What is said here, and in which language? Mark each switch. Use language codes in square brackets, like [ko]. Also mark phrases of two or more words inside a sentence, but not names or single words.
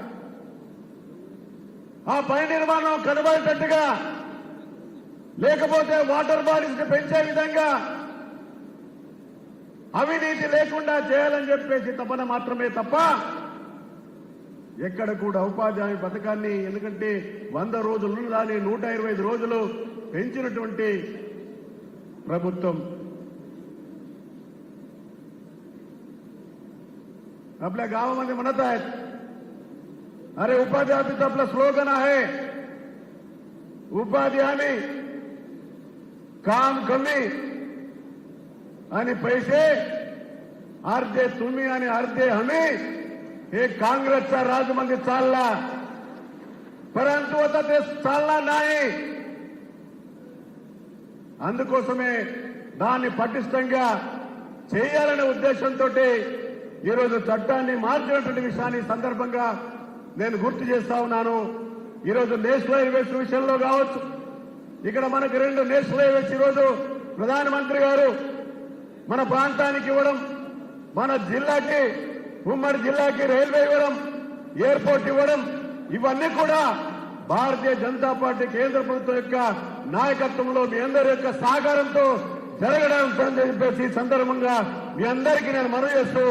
[te] ఆ పని నిర్మాణం కనబడేటట్టుగా, లేకపోతే [en] water bodies [te] పెంచే విధంగా అవినీతి లేకుండా చేయాలని చెప్పేసి తపన మాత్రమే తప్ప ఎక్కడ కూడా ఉపాధి హామీ పథకాన్ని, ఎందుకంటే 100 రోజులు దాన్ని 125 రోజులు పెంచినటువంటి ప్రభుత్వం. [mr] आपल्या गावामध्ये म्हणत आहेत, अरे उपाधी हामीचं आपलं स्लोगन आहे, उपाधी हामी काम कमी आणि पैसे अर्धे तुम्ही आणि अर्धे हमी. हे काँग्रेसचा राजमध्ये चालला, परंतु आता ते चालणार नाही. [te] అందుకోసమే దాన్ని పటిష్టంగా చేయాలనే ఉద్దేశంతో ఈరోజు చట్టాన్ని మార్చినటువంటి విషయాన్ని ఈ సందర్భంగా నేను గుర్తు చేస్తా ఉన్నాను. ఈరోజు [en] national highways [te] విషయంలో కావచ్చు, ఇక్కడ మనకు 2 [en] national highways [te] ఈరోజు ప్రధానమంత్రి గారు మన ప్రాంతానికి ఇవ్వడం, మన జిల్లాకి ఉమ్మడి జిల్లాకి రైల్వే ఇవ్వడం, ఎయిర్పోర్ట్ ఇవ్వడం, ఇవన్నీ కూడా భారతీయ జనతా పార్టీ కేంద్ర ప్రభుత్వం యొక్క నాయకత్వంలో మీ అందరి యొక్క సహకారంతో జరగడం చెప్పేసి సందర్భంగా మీ అందరికీ నేను మనవి చేస్తూ